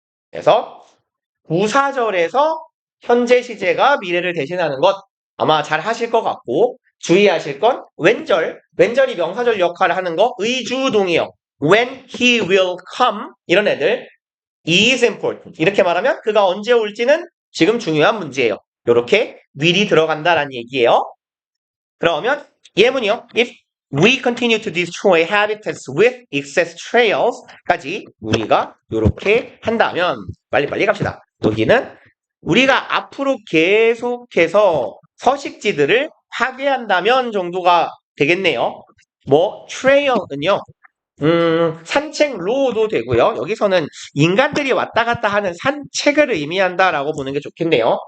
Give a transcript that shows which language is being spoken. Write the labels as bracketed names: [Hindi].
[Korean] 그래서 부사절에서 현재 시제가 미래를 대신하는 것 아마 잘 하실 것 같고 주의하실 건 왼절이 명사절 역할을 하는 거 의주동이요. [English] When he will come [Korean] 이런 애들 [English] is important [Korean] 이렇게 말하면 그가 언제 올지는 지금 중요한 문제예요. 이렇게 will이 들어간다라는 얘기예요. 그러면 예문이요. [English] If we continue to destroy habitats with excess trails까지 [Korean] 우리가 이렇게 한다면 빨리빨리 갑시다. 여기는 우리가 앞으로 계속해서 서식지들을 파괴한다면 정도가 되겠네요. 뭐 trail은요. 산책로도 되고요. 여기서는 인간들이 왔다 갔다 하는 산책을 의미한다라고 보는 게 좋겠네요.